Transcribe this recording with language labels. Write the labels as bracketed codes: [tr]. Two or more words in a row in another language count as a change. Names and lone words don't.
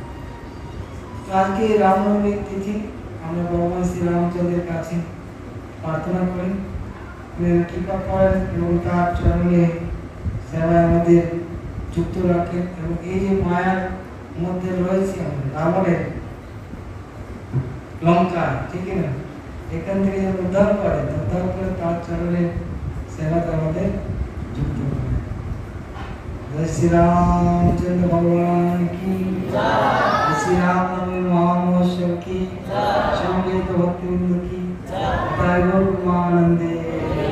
[bn] আজকে রামনবমীর তিথি, আমরা ভগবান শ্রী রামচন্দ্রের কাছে প্রার্থনা করি কৃপা করেন এবং তার চরণে সেবায় আমাদের যুক্ত রাখেন এবং এই যে মায়ার মধ্যে রয়েছে আমাদের রাবণের লঙ্কা, ঠিক না, এখান থেকে যেন উদ্ধার করে তার চরণে সেবাতে আমাদের যুক্ত করে। [hi] जय श्री रामचंद्र भगवान की जय, श्री राम नवमी महामहोत्सव की, श्याम भक्ति की जय, गौर प्रेमानंदे।